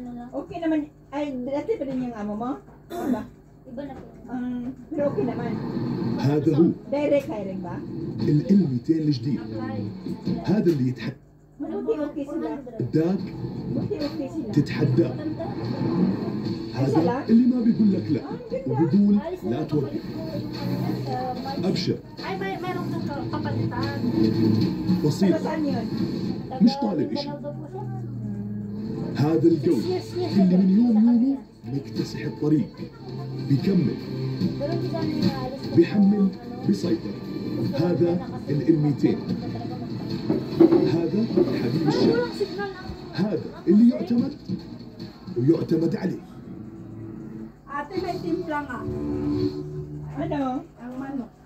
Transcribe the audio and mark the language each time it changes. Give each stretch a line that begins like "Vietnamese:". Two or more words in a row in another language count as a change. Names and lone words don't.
Filipino: Okay naman. Ay, dati pa rin yung amo mo? Diba? Iba na po. Pero okay naman.
Arabic: هذا هو
Filipino: Direct hiring ba?
Arabic: ال 200 الجديد. هذا اللي يتحدى
Filipino: Buti okay sila.
Arabic: داك
Filipino: Buti okay sila.
Arabic: تتحداه. هذا اللي ما بيقول لك لا وبيقول لا توقف. ابشر
Filipino: Ay, mayroon kang kapalitan. Pero
Arabic: بسيطة
Filipino: saan yun?
Arabic: مش طالب إشي. هذا الجو اللي من يوم يومه مكتسح الطريق بيكمل
Filipino: Pero hindi kami naalis.
Arabic: بيحمل بيسيطر. هذا ال 200. هذا حبيب الشعب. هذا اللي يعتمد ويعتمد عليه.
Filipino: Ate, may timpla nga. Ano? Ang manok.